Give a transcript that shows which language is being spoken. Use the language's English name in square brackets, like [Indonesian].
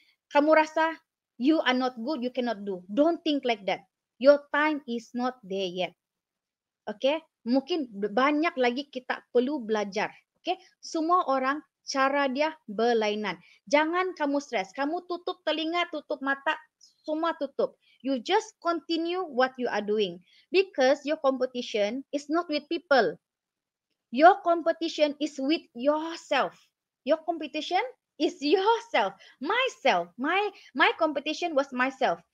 [Malay] Kamu rasa [English] you are not good, you cannot do. Don't think like that. Your time is not there yet. [Malay] Okay? Mungkin banyak lagi kita perlu belajar. Okay? Semua orang cara dia berlainan. Jangan kamu stres. Kamu tutup telinga, tutup mata, semua tutup. [English] You just continue what you are doing because your competition is not with people. Your competition is with yourself. Your competition is yourself. Myself. My competition was myself.